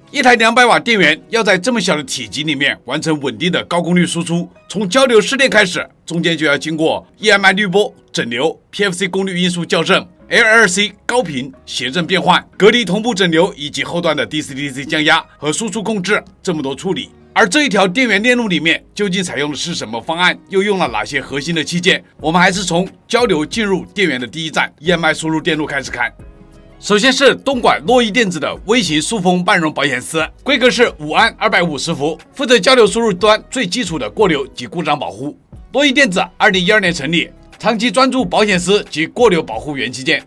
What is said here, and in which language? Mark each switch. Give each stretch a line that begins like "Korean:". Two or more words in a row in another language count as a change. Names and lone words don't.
Chinese: 一台200瓦電源要在這麼小的體積裡面完成穩定的高功率輸出，從交流試電開始，中間就要經過 EMI 濾波、整流、PFC 功率因素校正、LLC 高頻諧振變換、隔離同步整流以及後端的 DC-DC 降壓和輸出控制這麼多處理。而這一條電源鏈路裡面究竟採用的是什麼方案，又用了哪些核心的器件？我們還是從交流進入電源的第一站 EMI 輸入電路開始看。首先是東莞洛邑電子的微型塑封半熔保險絲，規格是5安250伏，負責交流輸入端最基礎的過流及故障保護。洛邑電子2012年成立，長期專注保險絲及過流保護元器件。